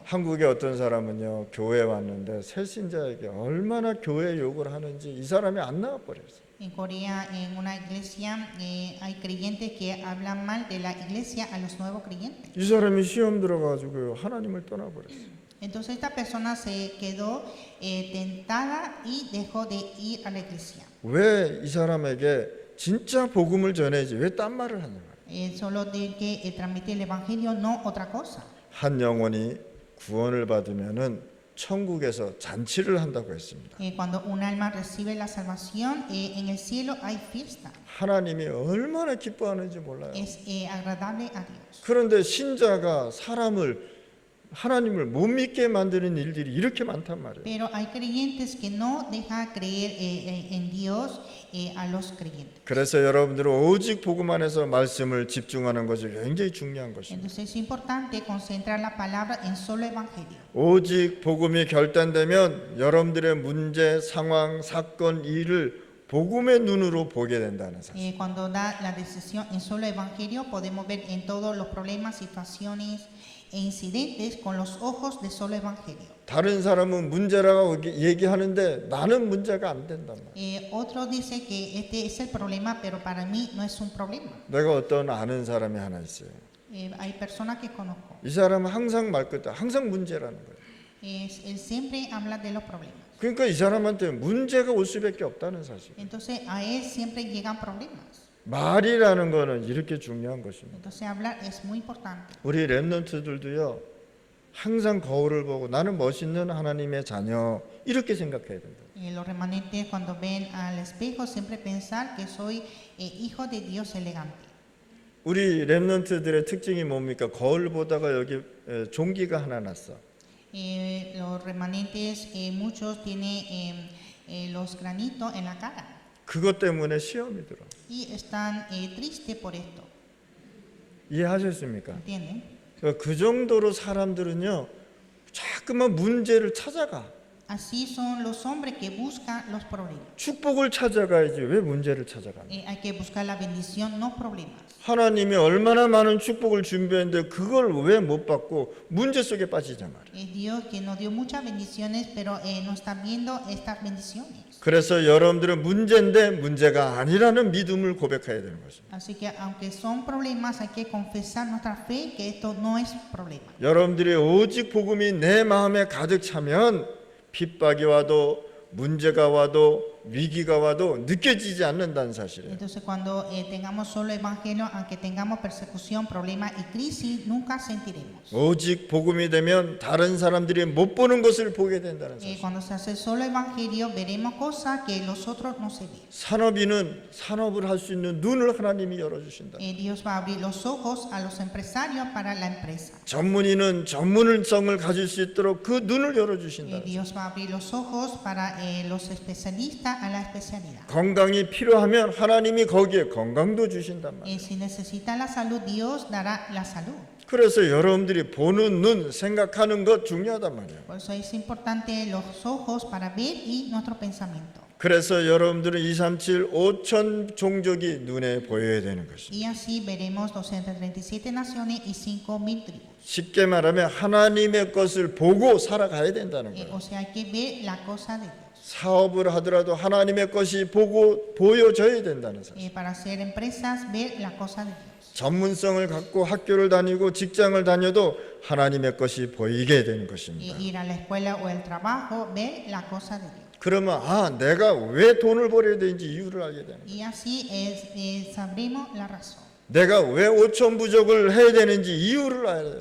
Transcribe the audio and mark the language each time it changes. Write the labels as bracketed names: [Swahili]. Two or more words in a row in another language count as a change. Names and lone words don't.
[Korean] 한국의 어떤 사람은요, 교회에 왔는데 새신자에게 얼마나 교회 욕을 하는지 이 사람이 안 나와 버렸어요. [Spanish] En Corea, en una iglesia, hay creyentes que hablan mal de la iglesia a los nuevos creyentes. [Korean] 이 사람이 시험 들어가지고 하나님을 떠나버렸어요. [Spanish] Entonces esta persona se quedó tentada y dejó de ir a la iglesia. [Korean] 왜 이 사람에게 진짜 복음을 전해야지 왜 딴 말을 하는 거예요? [Spanish] Solo tiene que transmitir el evangelio, no otra cosa. [Korean] 한 영혼이 구원을 받으면은 천국에서 잔치를 한다고 했습니다. [Spanish] Cuando un alma recibe la salvación, en el cielo hay fiesta. [Korean] 하나님이 얼마나 기뻐하는지 몰라요. [Spanish] Es agradable a Dios. [Korean] 그런데 신자가 하나님을 못 믿게 만드는 일들이 이렇게 많단 말이에요. [Spanish] Pero hay creyentes que no dejan creer en Dios a los creyentes. [Korean] 그래서 여러분들은 오직 복음 안에서 말씀을 집중하는 것이 굉장히 중요한 것입니다. [Spanish] Entonces es importante concentrar la palabra en solo evangelio. [Korean] 오직 복음이 결단되면 여러분들의 문제, 상황, 사건, 일을 복음의 눈으로 보게 된다는 사실. [Spanish] Cuando da la decisión en solo evangelio, podemos ver en todos los problemas, situaciones e incidentes con los ojos de solo evangelio. [Korean] 다른 사람은 문제라고 얘기하는데 나는 문제가 안 된단 말이에요. [Spanish] Otro dice que este es el problema, pero para mí no es un problema. [Korean] 내가 어떤 아는 사람이 하나 있어요. [Spanish] Hay personas que conozco. [Korean] 이 사람은 항상 말 끝에 항상 문제라는 거예요. [Spanish] Él siempre habla de los problemas. [Korean] 그러니까 이 사람한테 문제가 올 수밖에 없다는 사실. [Spanish] Entonces a él siempre llegan problemas. [Korean] 말이라는 거는 이렇게 중요한 것입니다. [Spanish] Entonces hablar es muy importante. [Korean] 우리 렘넌트들도요, 항상 거울을 보고 나는 멋있는 하나님의 자녀 이렇게 생각해야 된다. [Spanish] Los remanentes cuando ven al espejo siempre pensar que soy hijo de Dios elegante. [Korean] 우리 렘넌트들의 특징이 뭡니까? 거울 보다가 여기 종기가 하나 났어. [Spanish] Los remanentes, muchos tienen los granitos en la cara [Korean] 그것 때문에 시험이 들어. [Spanish] y están tristes por esto. [Korean] 이해하셨습니까? [Spanish] ¿Entienden? [Korean] 그 정도로 사람들은요, 자꾸만 문제를 찾아가. [Spanish] Así son los hombres que buscan los problemas. [Korean] 축복을 찾아가야지 왜 문제를 찾아가냐. [Spanish] Hay que buscar la bendición, no problemas. [Korean] 하나님이 얼마나 많은 축복을 준비했는데 그걸 왜 못 받고 문제 속에 빠지냐 말이야. [Spanish] Es Dios que nos dio muchas bendiciones, pero no están viendo estas bendiciones. [Korean] 그래서 여러분들은 문제인데 문제가 아니라는 믿음을 고백해야 되는 것입니다. [Spanish] Así que aunque son problemas, hay que confesar nuestra fe que esto no es problema. [Korean] 여러분들이 오직 복음이 내 마음에 가득 차면 핍박이 와도 문제가 와도 위기가 와도 느껴지지 않는다는 사실이에요. [Spanish] Entonces cuando tengamos solo evangelio, aunque tengamos persecución, problemas y crisis, nunca sentiremos. [Korean] 오직 복음이 되면 다른 사람들이 못 보는 것을 보게 된다는 사실. [Spanish] Cuando se hace solo evangelio, veremos cosas que los otros no se ven. [Korean] 산업인은 산업을 할 수 있는 눈을 하나님이 열어주신다. [Spanish] Dios va a abrir los ojos a los empresarios para la empresa. [Korean] 전문인은 전문성을 가질 수 있도록 그 눈을 열어주신다. [Spanish] Dios va a abrir los ojos para los especialistas a la especialidad. [Korean] 건강이 필요하면 하나님이 거기에 건강도 주신단 말이에요. [Spanish] Si necesita la salud, Dios dará la salud. [Korean] 그래서 여러분들이 보는 눈, 생각하는 것 중요하단 말이에요. [Spanish] Por eso es importante los ojos para ver y nuestro pensamiento. [Korean] 그래서 여러분들은 237 5천 종족이 눈에 보여야 되는 것입니다. [Spanish] Y así veremos 237 naciones y 5,000 tribus. [Korean] 쉽게 말하면 하나님의 것을 보고 살아가야 된다는 거예요. [Spanish] O sea, hay que ver la cosa de Dios. [Korean] 사업을 하더라도 하나님의 것이 보여져야 된다는 사실. [Spanish] Para hacer empresas, ver la cosa de Dios. [Korean] 전문성을 갖고 학교를 다니고 직장을 다녀도 하나님의 것이 보이게 되는 것입니다. [Spanish] Ir a la escuela o el trabajo, ver la cosa de Dios. [Korean] 그러면 내가 왜 돈을 벌어야 되는지 이유를 알게 되는 거예요. [Spanish] Y así sabremos la razón. [Korean] 내가 왜 5천 부족을 해야 되는지 이유를 알아야 돼요.